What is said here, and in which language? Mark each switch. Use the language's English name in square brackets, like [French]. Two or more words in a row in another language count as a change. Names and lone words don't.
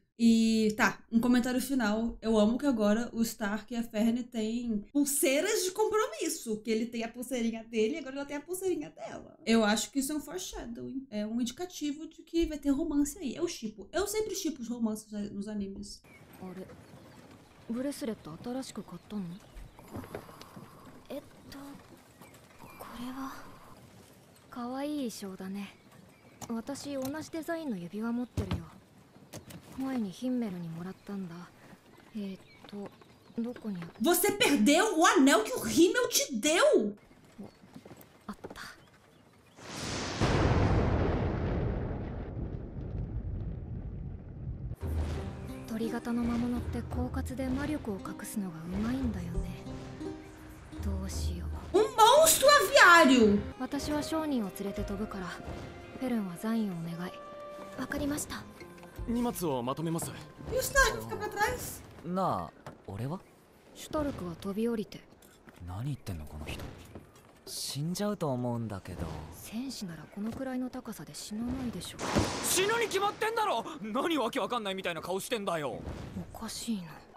[Portuguese] E tá, um comentário final. Eu amo que agora o Stark e a Ferne têm pulseiras de compromisso. Que ele tem a pulseirinha dele e agora ela tem a pulseirinha dela. Eu acho que isso é um foreshadowing. É um indicativo de que vai ter romance aí. Eu shippo. Eu sempre shippo os romances nos animes. [Japanese] あれ、ブレスレット新しく買ったの？これはかわいい衣装だね。私同じデザインの指輪持ってるよ。前にヒンメルにもらったんだ。どこに [Portuguese] Você perdeu o anel que o Himmel te deu! [Japanese] あった。鳥型の魔物って狡猾で魔力を隠すのがうまいんだよね。どうしよう。 [Portuguese] monstro aviário! [Japanese] 私は商人を連れて飛ぶから、フェルンはザインをお願い。わかりました。荷物をまとめます。 [Portuguese] E o Stark fica pra trás? [Japanese] なあ、俺は？シュタルクは飛び降りて。何言ってんのこの人。死んじゃうと思うんだけど。戦士ならこのくらいの高さで死なないでしょ。死ぬに決まってんだろ。何わけわかんないみたいな顔してんだよ。おかしいな。